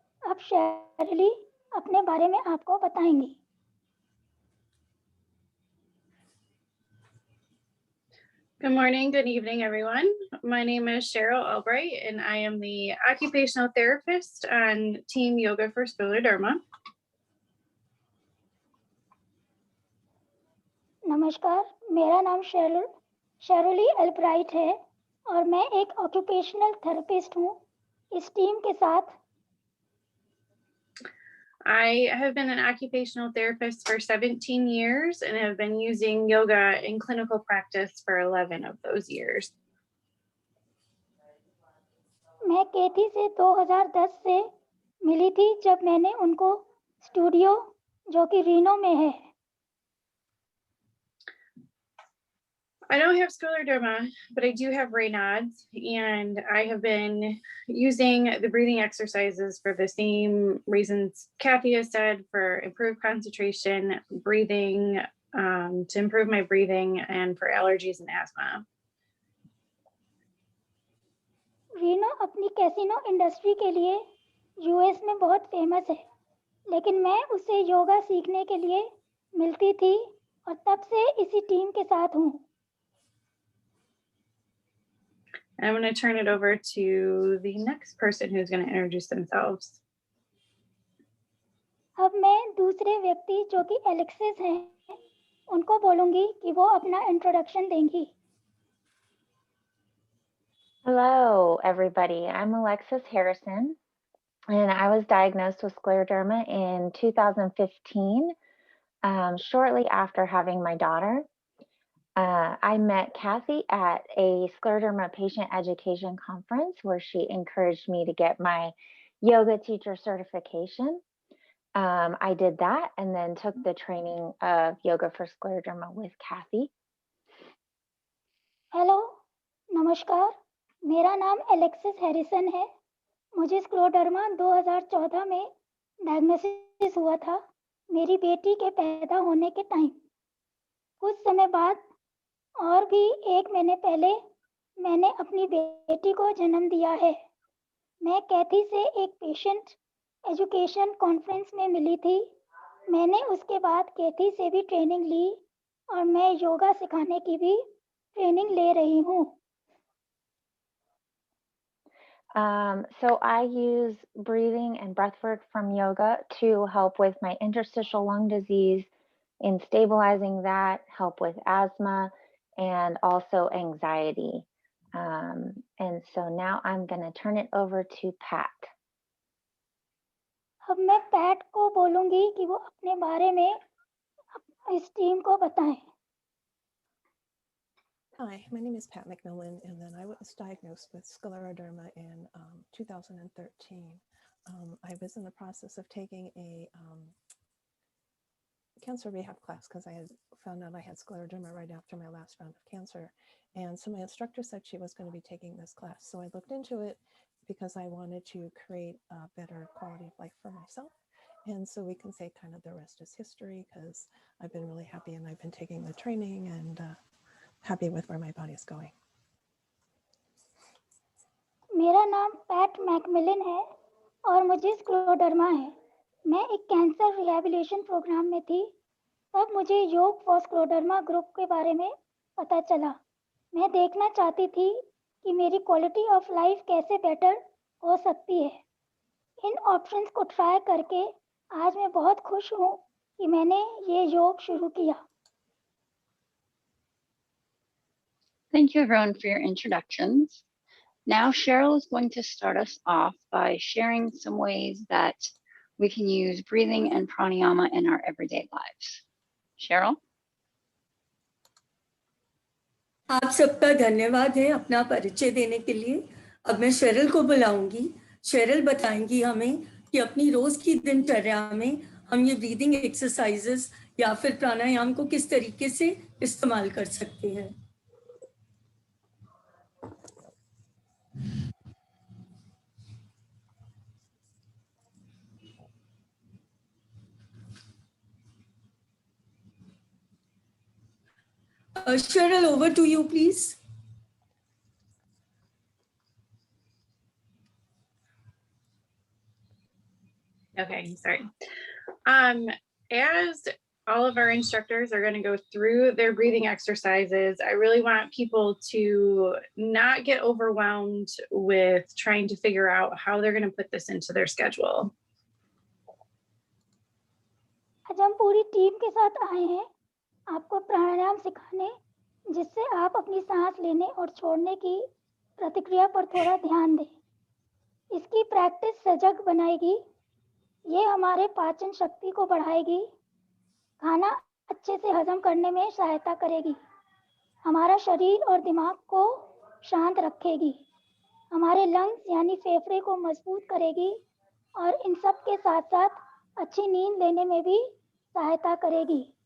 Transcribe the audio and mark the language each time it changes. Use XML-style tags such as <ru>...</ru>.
<hi>अब शेरली अपने बारे में आपको बताएंगी।</hi> <en>Good morning, good evening, everyone. My name is Cheryl Albright, and I am the occupational therapist on Team Yoga for Scleroderma.</en> <hi>नमस्कार, मेरा नाम शेरली एल्ब्राइट है और मैं एक ऑक्यूपेशनल थेरेपिस्ट हूँ इस टीम के साथ।</hi> <en>I have been an occupational therapist for 17 years and have been using yoga in clinical practice for 11 of those years.</en> <hi>मैं केथी से 2010 से मिली थी, जब मैंने उनको स्टूडियो जो कि रीनो में है।</hi> <en>I don't have scleroderma, but I do have Raynaud's, and I have been using the breathing exercises for the same reasons Kathy has said, for improved concentration, breathing, to improve my breathing, and for allergies and asthma.</en> <hi>Reno अपनी casino industry के लिए US में बहुत famous है, लेकिन मैं उससे योगा सीखने के लिए मिलती थी और तब से इसी टीम के साथ हूँ।</hi> <en>I'm going to turn it over to the next person who's going to introduce themselves.</en> <hi>अब मैं दूसरे व्यक्ति जो कि एलेक्सिस हैं, उनको बोलूंगी कि वो अपना इंट्रोडक्शन देंगी।</hi> <en>Hello, everybody. I'm Alexis Harrison, and I was diagnosed with scleroderma in 2015, shortly after having my daughter. I met Kathy at a scleroderma patient education conference where she encouraged me to get my yoga teacher certification. I did that and then took the training of yoga for scleroderma with Kathy.</en> <hi>Hello, नमस्कार, मेरा नाम Alexis Harrison है। मुझे scleroderma 2014 में diagnosis हुआ था, मेरी बेटी के पैदा होने के टाइम। कुछ समय बाद और भी 1 महीने पहले मैंने अपनी बेटी को जन्म दिया है। मैं कैथी से एक पेशेंट एजुकेशन कॉन्फ्रेंस में मिली थी। मैंने उसके बाद कैथी से भी ट्रेनिंग ली और मैं योगा सिखाने की भी ट्रेनिंग ले रही हूँ।</hi> <en>So I use breathing and breath work from yoga to help with my interstitial lung disease, in stabilizing that, help with asthma, and also anxiety. And so now I'm going to turn it over to Pat.</en> <hi>अब मैं PAT को बोलूंगी कि वो अपने बारे में इस टीम को बताएं।</hi> <en>Hi, my name is Pat McMillan, and then I was diagnosed with scleroderma in 2013. I was in the process of taking a cancer rehab class because I had found out I had scleroderma right after my last round of cancer. And so my instructor said she was going to be taking this class. So I looked into it because I wanted to create a better quality of life for myself. And so we can say kind of the rest is history because I've been really happy and I've been taking the training and happy with where my body is going.</en> <hi>मेरा नाम PAT Macmillan है और मुझे scleroderma है। मैं एक cancer rehabilitation programme में थी, तब मुझे योग फॉर स्क्लेरोडर्मा ग्रुप के बारे में पता चला। मैं देखना चाहती थी कि मेरी क्वालिटी ऑफ लाइफ कैसे बेटर हो सकती है। इन ऑप्शंस को ट्राई करके आज मैं बहुत खुश हूँ कि मैंने ये योग शुरू किया।</hi> <en>Thank you everyone for your introductions. Now Cheryl is going to start us off by sharing some ways that we can use breathing and pranayama in our everyday lives. Cheryl?</en> <hi>आप सबका धन्यवाद है अपना परिचय देने के लिए। अब मैं शेरिल को बुलाऊंगी। शेरिल बताएंगी हमें कि अपनी रोज की दिनचर्या में हम ये ब्रीदिंग एक्सरसाइजेस या फिर प्राणायाम को किस तरीके से इस्तेमाल कर सकते हैं।</hi> <en>Cheryl, over to you, please. Okay, sorry. As all of our instructors are going to go through their breathing exercises, I really want people to not get overwhelmed with trying to figure out how they're going to put this into their schedule.</en> <hi>आज हम पूरी team के साथ आए हैं आपको प्राणायाम सिखाने, जिससे आप अपनी सांस लेने और छोड़ने की प्रतिक्रिया पर थोड़ा ध्यान दें। इसकी प्रैक्टिस सजग बनाएगी, ये हमारे पाचन शक्ति को बढ़ाएगी, खाना अच्छे से हजम करने में सहायता करेगी, हमारा शरीर और दिमाग को शांत रखेगी, हमारे लंग्स यानी फेफड़े को मजबूत करेगी और इन सब के साथ साथ अच्छी नींद लेने में भी सहायता करेगी।</hi>